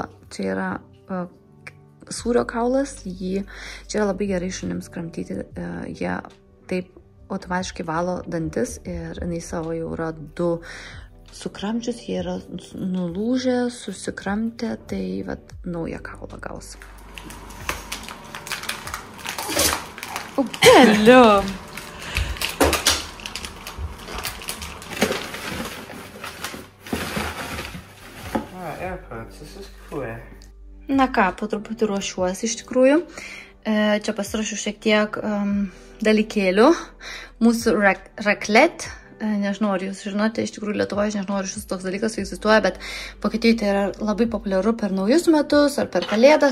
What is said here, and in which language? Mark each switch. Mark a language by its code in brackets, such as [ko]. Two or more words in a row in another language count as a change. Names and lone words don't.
[lt] Čia yra sūrio kaulas, čia yra labai gerai šunims kramtyti, jie taip automatiškai valo dantis ir jinai savo jau yra 2 sukramčius, jie yra nulūžę, susikramtę, tai vat naują kaulą gaus. O, geliu! [de] Das ist cool. [lt] Na ką, po truputį ruošiuosi iš tikrųjų. Čia pasirašiu šiek tiek dalykėlių. Mūsų raclette, nežinau, ar jūs žinote, iš tikrųjų Lietuvoje, aš nežinau, ar šis toks dalykas egzistuoja, bet Vokietijoje tai yra labai populiaru per naujus metus ar per kalėdas.